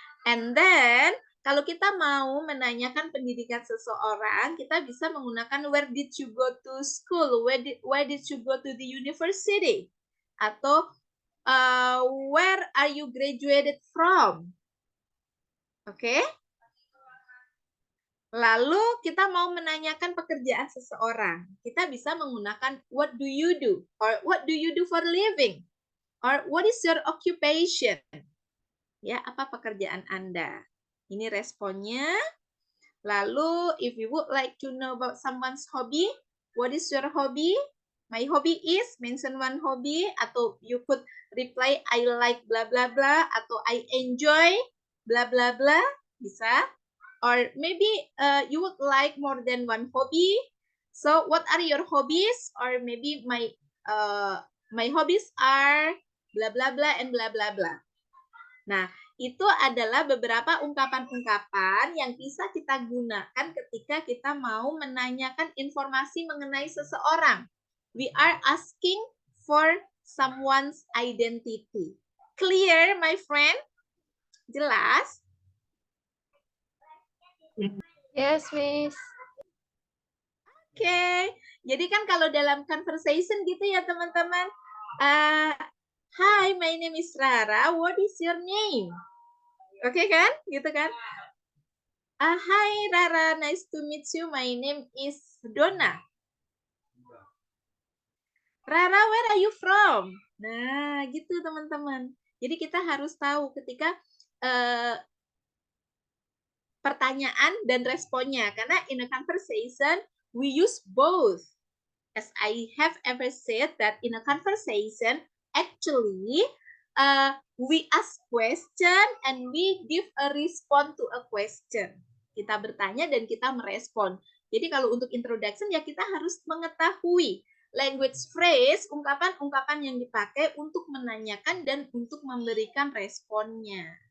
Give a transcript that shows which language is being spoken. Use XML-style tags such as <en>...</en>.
<en>And then</en> <id>kalau kita mau menanyakan pendidikan seseorang, kita bisa menggunakan</id> <en>where did you go to school? Where did you go to the university?</en> <id>Atau</id> <en>where are you graduated from? Oke?</en> <id>Lalu kita mau menanyakan pekerjaan seseorang. Kita bisa menggunakan</id> <en>what do you do? Or what do you do for living? Or what is your occupation?</en> <id>Ya, apa pekerjaan Anda? Ini responnya. Lalu,</id> <en>if you would like to know about someone's hobby, what is your hobby? My hobby is, mention one hobby,</en> <id>atau</id> <en>you could reply, I like blah blah blah, atau I enjoy blah blah blah, bisa. Or maybe you would like more than one hobby. So, what are your hobbies? Or maybe my hobbies are blah blah blah and blah blah blah.</en> <id>Nah, itu adalah beberapa ungkapan-ungkapan yang bisa kita gunakan ketika kita mau menanyakan informasi mengenai seseorang.</id> <en>We are asking for someone's identity. Clear, my friend?</en> <id>Jelas?</id> <en>Yes, Miss.</en> <id>Oke. Jadi kan kalau dalam conversation gitu ya, teman-teman.</id> <en>Hi, my name is Rara. What is your name?</en> <id>Oke kan? Gitu kan?</id> <en>Hi Rara, nice to meet you. My name is Donna. Rara, where are you from?</en> <id>Nah, gitu teman-teman. Jadi kita harus tahu ketika pertanyaan dan responnya. Karena</id> <en>in a conversation, we use both. As I have ever said that in a conversation, actually, we ask question and we give a response to a question.</en> <id>Kita bertanya dan kita merespon. Jadi kalau untuk introduction ya kita harus mengetahui language phrase, ungkapan-ungkapan yang dipakai untuk menanyakan dan untuk memberikan responnya.</id>